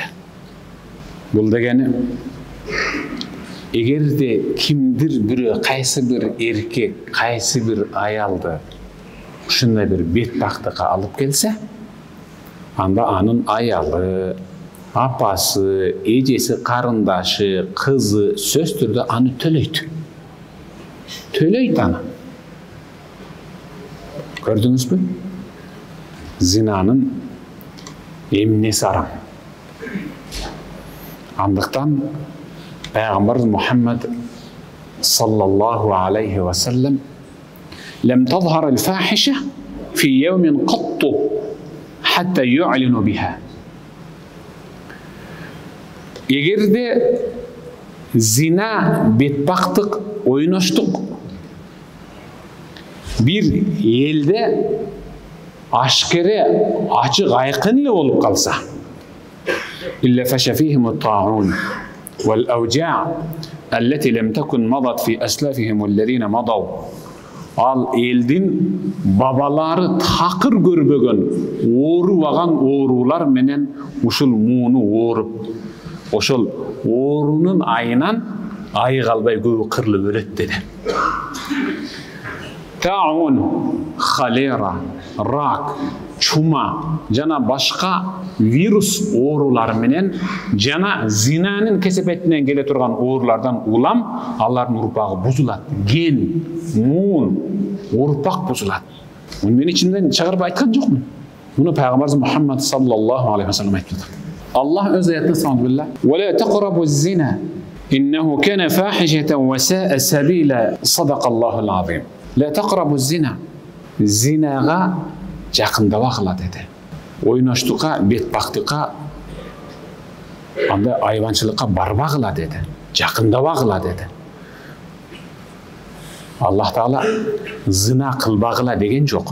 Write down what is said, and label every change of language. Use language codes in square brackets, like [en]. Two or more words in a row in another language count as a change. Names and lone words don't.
[ky] Бул дегени, эгерде кимдир бирөө, кайсы бир эркек, кайсы бир аялды ушундай бир бетбактыкка алып келсе, анда анын аялы, апасы, эжеси, карындашы, кызы сөз түрдө аны төлөйт. Төлөйт аны. Көрдүңүзбү? Зинанын эмнеси арам. Андыктан Пайгамбар Мухаммад [ar] صلى الله عليه وسلم لم تظهر الفاحشة في يوم قط حتى يعلن بها. [ky] Эгерде зина, бетбактык, ойноштук бир элде ашкере, ачык, айкын эле болуп калса, [ar] إلا فشى فيهم الطاعون والأوجاع التي لم تكن مضت في أسلافهم الذين مضوا. [ky] Ал элдин бабалары такыр көрбөгөн, оорубаган оорулар менен ушул мууну ооруп, ошол оорунун айынан ай калбай көбү кырылып өлөт деди. Таун, холера, рак, чума жана башка вирус оорулар менен жана зинанын кесепетинен келе турган оорулардан улам алардын урпагы бузулат. Ген, муун, урпак бузулат. Муну мен ичимден чыгарып айткан жокмун. Муну Пайгамбар Мухаммад [ar] صلى الله عليه وسلم [ky] айтты. Аллах өз аятында сандылла: [ar] "ولا تقربوا الزنا إنه كان فاحشة وساء سبيلا." صدق الله العظيم لا تقربوا الزنا. [ky] Зинага жакындабагыла деди. Ойноштукка, бетбактыкка, андай айванчылыкка барбагыла деди. Жакындабагыла деди. Аллах Таала зина кылбагыла деген жок.